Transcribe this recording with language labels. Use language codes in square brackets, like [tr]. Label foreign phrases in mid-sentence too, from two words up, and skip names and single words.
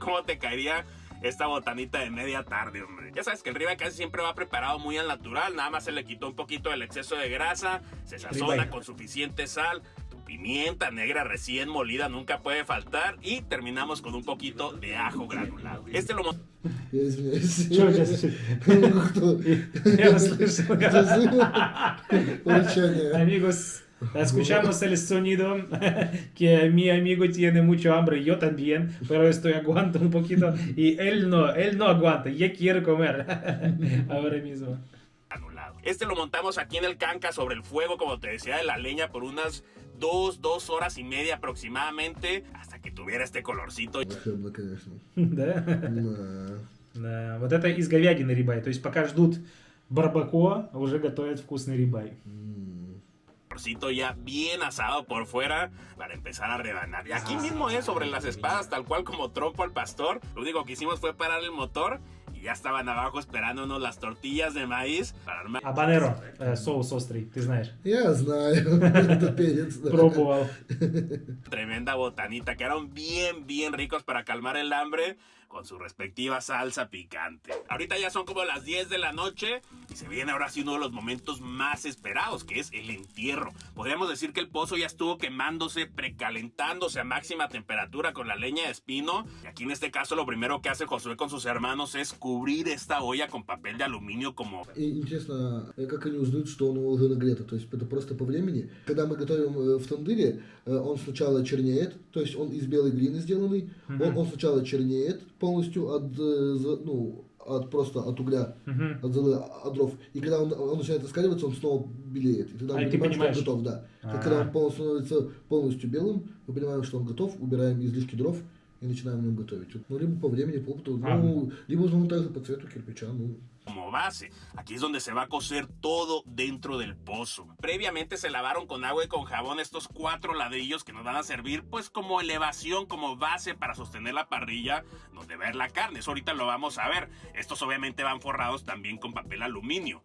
[es] ¿Cómo te caería esta botanita de media tarde, hombre? Ya sabes que el ribeye casi siempre va preparado muy al natural, nada más se le quitó un poquito del exceso de grasa, se sazona con suficiente sal, pimienta negra recién molida nunca puede faltar y terminamos con un poquito de ajo granulado. Este lo [ru] Я извиняюсь. Чё сейчас? Я услышал. [es] Amigos, escuchamos el sonido que mi amigo tiene mucho hambre, yo también, pero estoy aguantando un poquito y él no aguanta, ya quiere comer ahora mismo. Este lo montamos aquí en el canca sobre el fuego, como te decía, de la leña por unas 2 horas y media aproximadamente, hasta que tuviera este colorcito. [ru] Волшебно, конечно. Да? Да. Да. Вот это из говядины рибай, то есть пока ждут барбакоа, уже готовят вкусный рибай. [es] Colorcito ya bien asado por fuera para empezar a rebanar. Y aquí mismo sobre las espadas, tal cual como trompo al pastor, lo único que hicimos fue parar el motor y ya estaban abajo esperándonos las tortillas de maíz para armar. Habanero, [ru] соус острый, ты знаешь. Я знаю, это перец. Да. Пробовал. [es] Tremenda botanita, quedaron bien ricos para calmar el hambre con su respectiva salsa picante. Ahorita ya son como las 10 de la noche y se viene ahora sí uno de los momentos más esperados, que es el entierro. Podríamos decir que el pozo ya estuvo quemándose, precalentándose a máxima temperatura con la leña de espino, y aquí en este caso lo primero que hace Josué con sus hermanos es cubrir esta olla con papel de aluminio como... [ru] И интересно, как они узнают, что оно уже нагрето. То есть это просто по времени. Когда мы готовим в тандыре, он сначала чернеет, то есть он из белой глины сделанный, он сначала чернеет полностью от угля, от золы, от дров. И когда он начинает раскаливаться, он снова белеет. И тогда мы понимаем, что он готов, да. Когда он становится полностью белым, мы понимаем, что он готов, убираем излишки дров и начинаем в нем готовить. Ну, либо по времени, по опыту, либо также по цвету кирпича, [es] como base. Aquí es donde se va a cocer todo dentro del pozo. Previamente se lavaron con agua y con jabón estos 4 ladrillos que nos van a servir pues como elevación, como base para sostener la parrilla donde va a ir la carne. Eso ahorita lo vamos a ver. Estos obviamente van forrados también con papel aluminio.